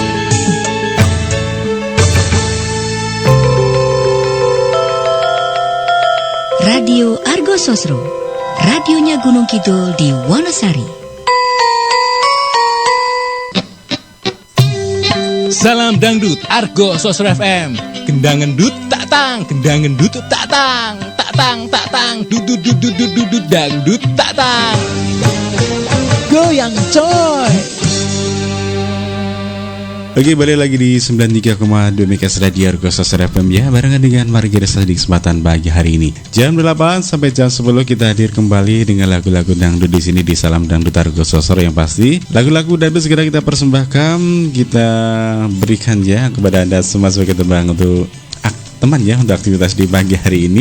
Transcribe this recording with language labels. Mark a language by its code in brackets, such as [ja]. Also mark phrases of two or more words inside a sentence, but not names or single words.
[id] Radio Argo Sosro, radionya Gunung Kidul di Wonosari. Salam dangdut Argo Sosro FM. Kendangan dut tak tang, kendangan dut tak tang, tak tang tak tang, dudut dudut dudut dangdut tak tang. Goyang coy. Oke, balik lagi di 93,2 MHz Radio Argo Sosro FM ya, barengan dengan Margi Resa di kesempatan pagi hari ini. Jam 8 sampai jam 10 kita hadir kembali dengan lagu-lagu dangdut di sini di Salam Dangdut Argo Sosro, yang pasti lagu-lagu dangdut segera kita persembahkan, kita berikan ya kepada Anda semua sebagai tembang untuk teman ya untuk aktivitas di pagi hari ini.